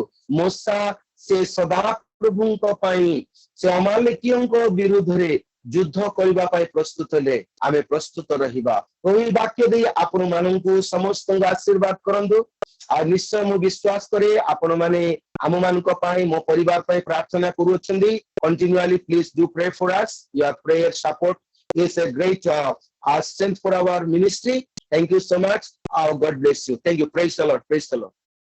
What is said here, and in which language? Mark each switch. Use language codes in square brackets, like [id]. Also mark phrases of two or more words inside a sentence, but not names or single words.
[or] ମୋଶା ସେ ସଦାପ୍ରଭୁଙ୍କ ପାଇଁ ସେ ଅମାଲେକୀୟଙ୍କ ବିରୁଦ୍ଧରେ ଯୁଦ୍ଧ କରିବା ପାଇଁ ପ୍ରସ୍ତୁତ ହେଲେ ଆମେ ପ୍ରସ୍ତୁତ ରହିବା। ଏହି ବାକ୍ୟ ଦେଇ ଆପଣ ମାନଙ୍କୁ ସମସ୍ତଙ୍କୁ ଆଶୀର୍ବାଦ କରନ୍ତୁ। ଆଉ ନିଶ୍ଚୟ ମୁଁ ବିଶ୍ୱାସ କରେ ଆପଣ ମାନେ ଆମ ମାନଙ୍କ ପାଇଁ ମୋ ପରିବାର ପାଇଁ ପ୍ରାର୍ଥନା କରୁଅଛନ୍ତି। [en] Continually please do pray for us. Your prayer support is a great strength for our ministry. Thank you so much. God bless you. Thank you. Praise the Lord. Praise the Lord.